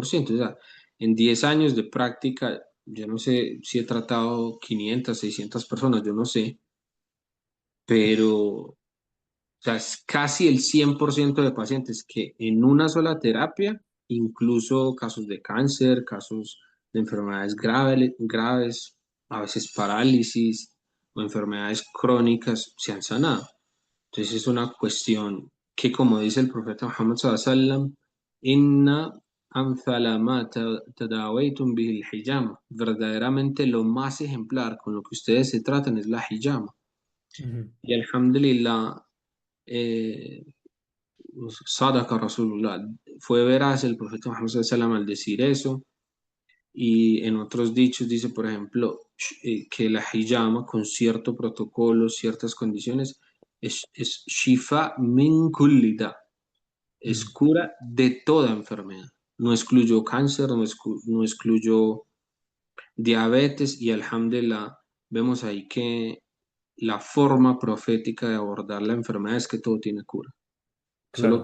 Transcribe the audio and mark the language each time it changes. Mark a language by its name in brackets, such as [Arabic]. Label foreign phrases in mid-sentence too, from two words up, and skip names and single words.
[Spanish] O sea, en 10 años de práctica, yo no sé si he tratado 500 600 personas, yo no sé, pero o sea, es casi el 100% de pacientes que en una sola terapia, incluso casos de cáncer, casos de enfermedades graves, a veces parálisis o enfermedades crónicas, se han sanado. Entonces es una cuestión que, como dice el profeta Muhammad [Arabic] صلى الله عليه وسلم, إن أمثل ما تداويتم به الحجامة. [Spanish] Verdaderamente lo más ejemplar con lo que ustedes se tratan es la hijama. Ujú. [Arabic] Y alhamdulillah, eh, صدق رسول الله. [Spanish] Fue veraz el profeta Muhammad [Arabic] صلى الله عليه وسلم [Spanish] al decir eso. Y en otros dichos dice, por ejemplo, que la hijama con cierto protocolo, ciertas condiciones, es [Arabic] شفاء من كل داء, [Spanish] es Ujú. cura de toda enfermedad. No excluyó cáncer, no excluyó diabetes y alhamdulillah vemos ahí que la forma profética de abordar la enfermedad es que todo tiene cura. Solo